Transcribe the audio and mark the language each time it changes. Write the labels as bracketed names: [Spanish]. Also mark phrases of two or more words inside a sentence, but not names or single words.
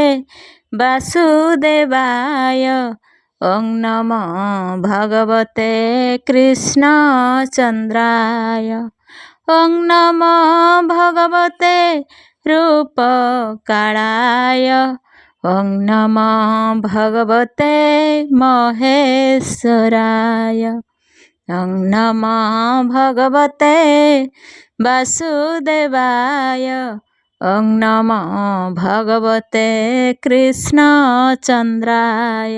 [Sanskrit] ବାସୁଦେବାୟ ଓଂ ନମୋ ଭଗବତେ କୃଷ୍ଣ ଚନ୍ଦ୍ରାୟ ଓଂ ନମୋ ଭଗବତେ ରୂପକାଳାୟ ॐ नमो भगवते महेश्वराय। ॐ नमो भगवते वासुदेवाय। ॐ नमो भगवते कृष्णचन्द्राय।